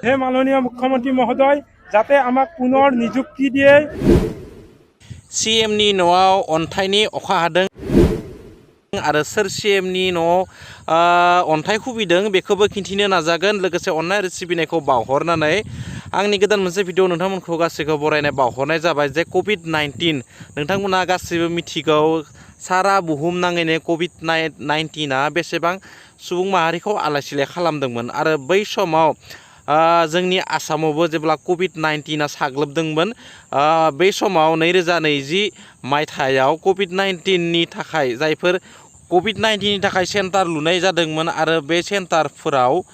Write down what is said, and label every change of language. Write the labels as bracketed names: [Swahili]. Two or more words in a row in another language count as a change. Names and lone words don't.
[Assamese] হে মাননীয় মুখ্যমন্ত্রী মহোদয় যাতে আমাক পুনৰ নিযুক্তি দিয়ে [Bodo] CMनि न'आव अन्थाइनि अखा हादों आरो सोर CMनि न'आव अन्थाइ खुबैदों बेखौबो खिन्थिनो नाजागोन लोगोसे अननाय आरो सिबिनायखौ बावहरनानै आंनि गोदान मोनसे भिडिअ नोंथांमोनखौ गासैखौ बरायनाय बावहरनाय जाबाय जे COVID-19 नोंथांमोना गासैबो मिथिगौ सारा बुहुम नाङैनो COVID-19 बेसेबां सुबुं माहारिखौ आलाय-सिलाय खालामदोंमोन आरो बै समाव जोंनि आसामावबो जेब्ला COVID-19 साग्लोबदोंमोन बै समाव 2020 मायथाइयाव COVID-19 नि थाखाय जायफोर COVID-19 नि थाखाय सेन्टार लुनाय जादोंमोन आरो बे सेन्टारफोराव